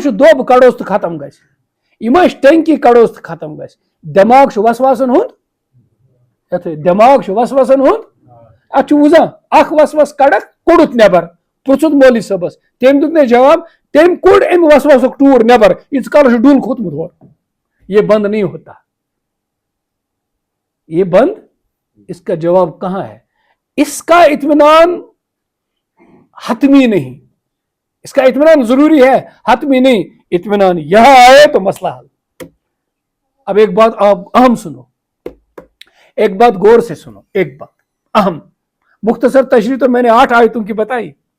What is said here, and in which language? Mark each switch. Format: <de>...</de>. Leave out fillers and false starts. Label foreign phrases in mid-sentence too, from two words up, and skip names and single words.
<ks>چھُ دوٚب کڑوس تہٕ ختم گژھِ یہِ ما چھِ ٹنکی کڑوس تہٕ ختم گژھِ دٮ۪ماغ چھُ وسواسن ہُنٛد دٮ۪ماغ چھُ وسواسن ہُنٛد اتھ چھُ وُزان اکھ وسوس کڑکھ کوٚڑُتھ نٮ۪بر پرٛژھُتھ مولوی صٲبس تٔمۍ دیُت مےٚ جواب تٔمۍ کوٚڑ امہِ وسوسُک ٹوٗر نٮ۪بر ییٖتِس کالس چھُ ڈُل کھوٚتمُت ہورٕ</ks> <ur>یہ بند نہیں ہوتا یہ بند اس کا جواب کہاں ہے اس کا اطمینان حتمی نہیں اس کا اطمینان ضروری ہے حتمی نہیں اطمینان یہاں آئے تو مسئلہ حل اب ایک بات آپ اہم سنو ایک بات غور سے سنو ایک بات اہم مختصر تشریح تو میں نے 8 آیتوں کی بتائی</ur>